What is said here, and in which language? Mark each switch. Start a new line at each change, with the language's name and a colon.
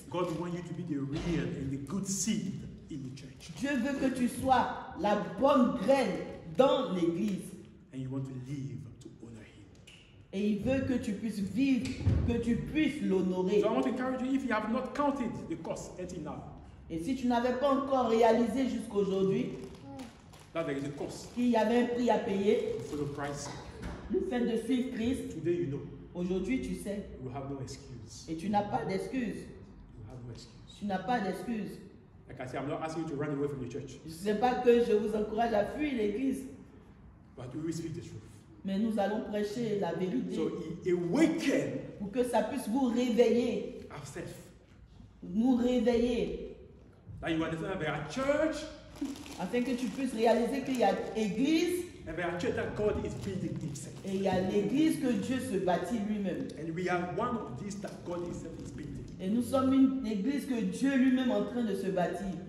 English: God wants you to be the real and the good seed in the church.
French: Dieu veut que tu sois la bonne graine dans l'église.
English: And you want to live to honor Him.
French: Et il veut que tu puisses vivre, que tu puisses l'honorer.
English: So I want to encourage you, if you have not counted the cost until now,
French: Et si tu n'avais pas encore réalisé jusqu'aujourd'hui
English: that there is a cost
French: qu'il y avait un prix à payer,
English: to follow Christ,
French: le fait de suivre Christ,
English: today you know
French: aujourd'hui tu sais.
English: you have no excuse.
French: Et tu n'as pas d'excuse.
English: You have no excuse.
French: Tu n'as pas d'excuse.
English: Like I said, I'm not asking you to run away from the church,
French: Je ne sais pas que je vous encourage à fuir l'église,
English: but we will speak the truth.
French: mais nous allons prêcher la vérité
English: So awaken
French: pour que ça puisse vous réveiller,
English: ourselves.
French: nous réveiller,
English: That you understand that there are church,
French: afin que tu puisses réaliser qu'il y a église
English: and there are church that God is building Himself.
French: et il y a l'église que Dieu se bâtit lui-même.
English: And we are one of these that God Himself is building.
French: Et nous sommes une église que Dieu lui-même est en train de se bâtir.